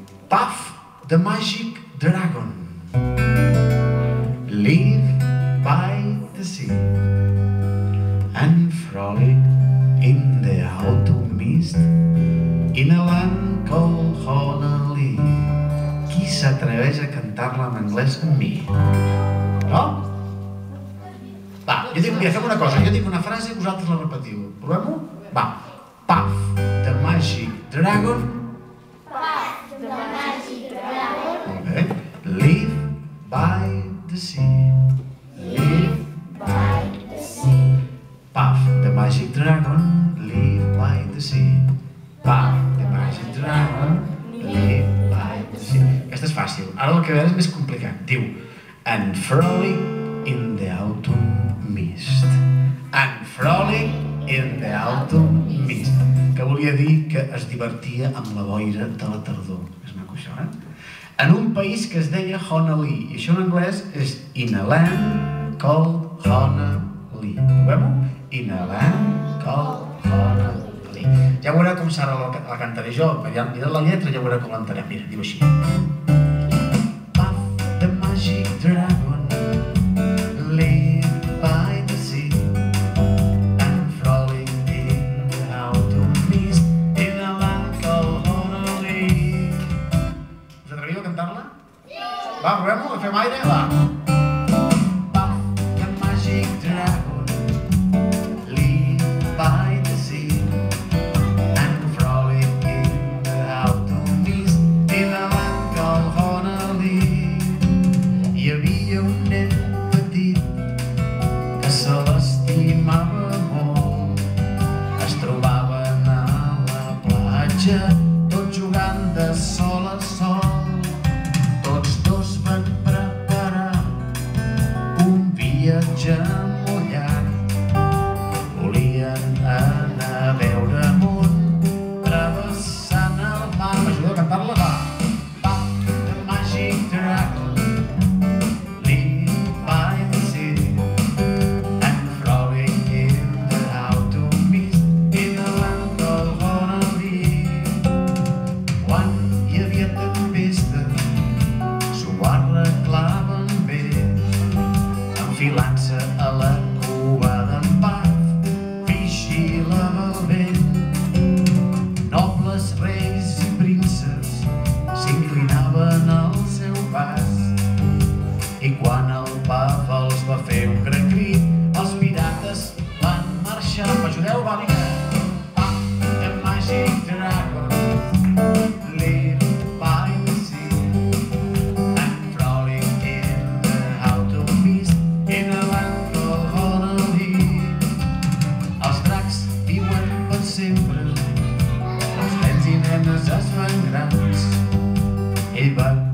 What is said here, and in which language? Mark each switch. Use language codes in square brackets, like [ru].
[en] Puff the magic dragon, live by the sea, and frolic in the autumn mist, in a land called Honolulu. [ca] Qui s'atreveix a cantar-la en anglès amb mi? No? Va, jo dic, mira, fem una cosa, jo dic una frase i vosaltres la repetiu. Provem-ho? Va. [en] Puff the magic dragon. Puff the magic dragon. [ca] Molt bé. [en] Live by the sea. Live by the sea. Puff the magic dragon, live by the sea. Puff the magic dragon, live by the sea. [ca] Aquesta és fàcil. Ara el que ve és més complicat. Diu, [en] and frolic in the autumn mist. And frolic in the autumn mist. [ca] Que volia dir que es divertia amb la boira de la tardor. És maco això, eh? En un país que es deia Honolulu. I això en anglès és [en] in a land called Honolulu. [ca] Provem-ho? [en] In a land called Honolulu. [ca] Ja veureu com Sara la cantaré jo. Mira la lletra, ja veureu com l'entenem. Mira, diu així. Puff the magic dragon, live by the sea, and frolic in the autumn mist, in a land called Honolulu. Us atreviu a cantar-la? Sí! Va, provem-ho, fem aire? Va. [en] Puff the magic dragon, live by the sea, and frolic in the autumn mist, in a land called Honolulu. [ca] Hi havia un nen petit que se l'estimava molt. Es trobaven a la platja, tots jugant de sol a sol. Tots dos van preparar un viatge molt llarg. Volien anar a veure amunt, travessant el mar. M'ajudeu a cantar-la? Va. [en] Puff the magic dragon, live by the sea, and frolic in the autumn mist, in a land called Honolulu. [ca] Quan hi havia tempesta, s'ho arreglaven bé, enfilant-se a la cua d'en Puff, vigilava el vent. Nobles reis i prínceps s'inclinaven al seu pas, i quan el Puff els va fer un gran crit, els pirates van marxar. M'ajudeu? Va, vinga! [en] Puff the magic dragon, live by the sea, and frolic in the autumn mist, in a land called Honolulu. [ca] Els dracs viuen per sempre, els nens i nenes es fan grans. Ell va